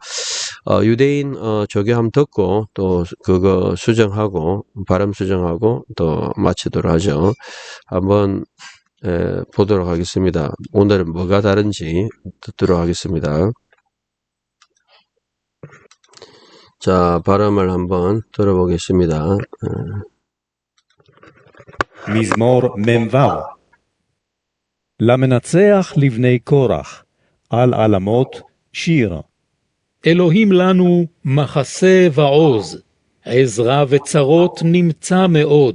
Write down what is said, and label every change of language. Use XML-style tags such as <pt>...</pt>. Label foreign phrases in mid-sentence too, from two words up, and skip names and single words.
<ko>유대인 조교함 듣고 또 그거 수정하고 발음 수정하고 또 마치도록 하죠. 한번 보도록 하겠습니다. 오늘은 뭐가 다른지 듣도록 하겠습니다. 자, 발음을 한번 들어보겠습니다.</ko> <he>מזמור מ"ו. למנצח לבני קורח, על עלמות שיר. אלוהים לנו מחסה ועוז, עזרה וצרות נמצא מאוד.</he>